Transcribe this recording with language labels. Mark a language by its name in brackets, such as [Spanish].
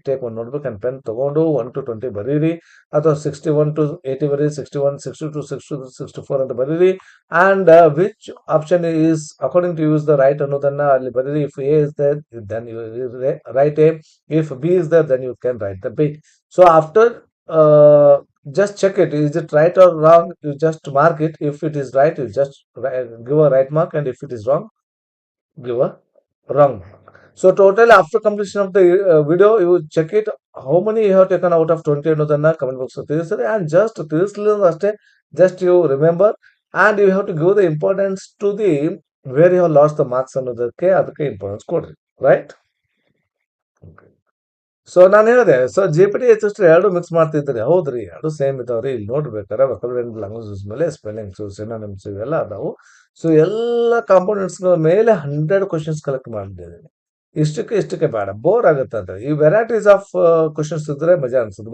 [English] take [Kannada] ಒಂದು notebook and pen ತಗೊಂಡು 1 to 20 ಬರೀರಿ, ಅಥವಾ 61 to 80 ಬರೀರಿ, 61, 62, 62, 64 ಅಂತ ಬರೀರಿ. [English] and which option is according to use the right [Kannada] ಅನ್ನೋದನ್ನ ಅಲ್ಲಿ ಬರೀರಿ. [English] If A is there then you write A, if B is there then you can write the B. So after just check it, is it right or wrong, you just mark it. If it is right, you just give a right mark, and if it is wrong, give a wrong mark. So total after completion of the video, you check it how many you have taken out of 20 [Kannada] ಅನ್ನೋದನ್ನ comment box ತಿಳಿಸ್ರಿ. [English] and just [Kannada] ತಿಳಿಸ್ಲಿಲ್ಲ ಅಷ್ಟೇ, [English] just you remember, and you have to give the importance to the where you have lost the marks [Kannada] ಅನ್ನೋದಕ್ಕೆ, ಅದಕ್ಕೆ importance ಕೊಡ್ರಿ, [English] Right. [Kannada] So ನಾನು ಹೇಳಿದೆ, so GPT HST ಎರಡು mix ಮಾಡ್ತಿದ್ರಿ, ಹೌದ್ರಿ, ಎರಡು ಸೇಮ್ ಇದಾವ್ರಿ. ಇಲ್ಲಿ ನೋಡ್ಬೇಕಾರೆ ವೊಕ್ಯಾಬುಲರಿ ಅಂಡ್ ಲ್ಯಾಂಗ್ವೇಜ್ ಮೇಲೆ ಸ್ಪೆಲ್ಲಿಂಗ್ಸ್, ಸಿನೋನಿಮ್ಸ್ ಇವೆಲ್ಲ ಅದಾವು. ಸೊ ಎಲ್ಲ ಕಾಂಪೋನೆಂಟ್ಸ್ ಮೇಲೆ 100 ಕ್ವಶನ್ಸ್ ಕಲೆಕ್ಟ್ ಮಾಡಿದ್ದೀನಿ. ಇಷ್ಟಕ್ಕೆ ಬೇಡ, ಬೋರ್ ಆಗುತ್ತೆ ಅಂತ. ಈ [English] varieties of questions [Kannada] ಇದ್ರೆ ಮಜಾ ಅನ್ಸುತ್ತೆ.